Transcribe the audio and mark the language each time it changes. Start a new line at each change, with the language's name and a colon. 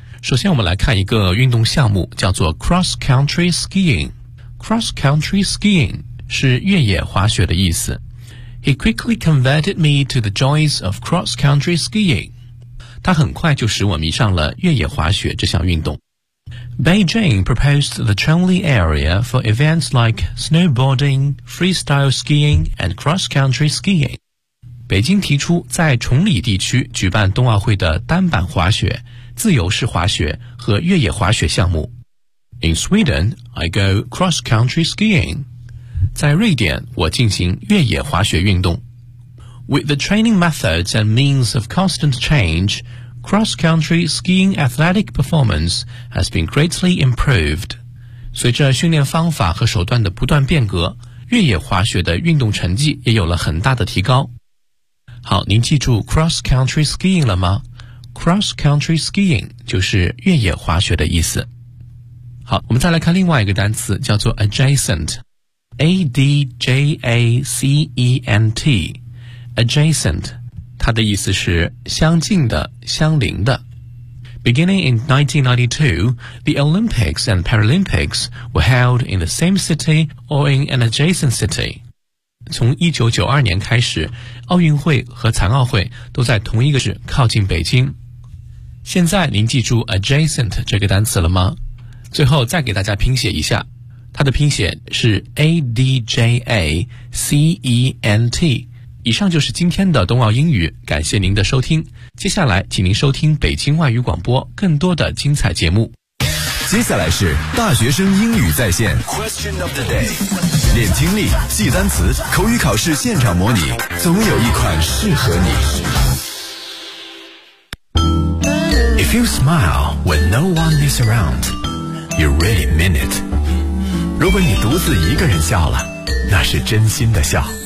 Chinese: 首先我们来看一个运动项目，叫做 cross country skiing。 cross country skiing 是越野滑雪的意思。
English: He quickly converted me to the joys of cross country skiing。
Chinese: 他很快就使我迷上了越野滑雪这项运动。
English: Beijing proposed the Chongli area for events like snowboarding, freestyle skiing and cross country skiing。
Chinese: 北京提出在崇礼地区举办冬奥会的单板滑雪、自由式滑雪和越野滑雪项目。
English: In Sweden, I go cross-country skiing.
Chinese: 在瑞典，我进行越野滑雪运动。
English: With the training methods and means of constant change, cross-country skiing athletic performance has been greatly improved.
Chinese: 随着训练方法和手段的不断变革，越野滑雪的运动成绩也有了很大的提高。好，您记住 cross-country skiing 了吗？Cross country skiing 就是越野滑雪的意思。好，我们再来看另外一个单词，叫做 adjacent。A-D-J-A-C-E-N-T adjacent 它的意思是相近的、相邻的。
English: Beginning in 1992, the Olympics and Paralympics were held in the same city or in an adjacent city。
Chinese: 从1992年开始，奥运会和残奥会都在同一个市靠近北京。现在您记住 adjacent 这个单词了吗？最后再给大家拼写一下，它的拼写是 A-D-J-A-C-E-N-T。以上就是今天的冬奥英语，感谢您的收听，接下来请您收听北京外语广播更多的精彩节目。接下来是大学生英语在线 Question of the day， 练听力、记单词、口语考试现场模拟，总有一款适合你。
English: If you smile when no one is around, you really mean it.
Chinese: 如果你独自一个人笑了，那是真心的笑。